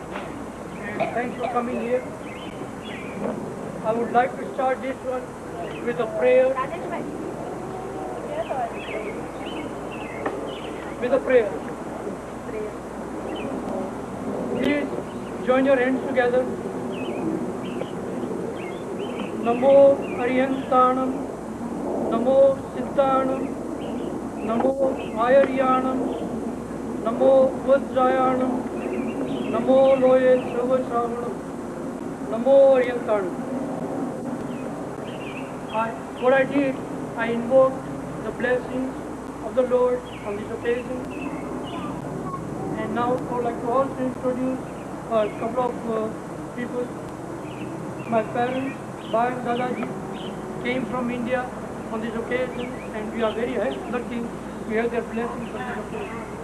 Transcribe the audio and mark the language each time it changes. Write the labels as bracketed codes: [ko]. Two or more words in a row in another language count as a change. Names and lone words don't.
[en] Thanks for coming here. I would like to start this one with a prayer. With a prayer. Please join your hands together. [pra] Namo Ariyantanam, Namo Siddhanam, Namo Ayaryanam, Namo Vajrayanam, Namo Loye Sarvasravanam, Namo Ariyantanam. [en] What I did, I invoked the blessings of the Lord on this occasion. And now I would like to also introduce a couple of people. My parents, Bhai and Dadaji, came from India on this occasion, and we are very lucky to have their blessings on this occasion.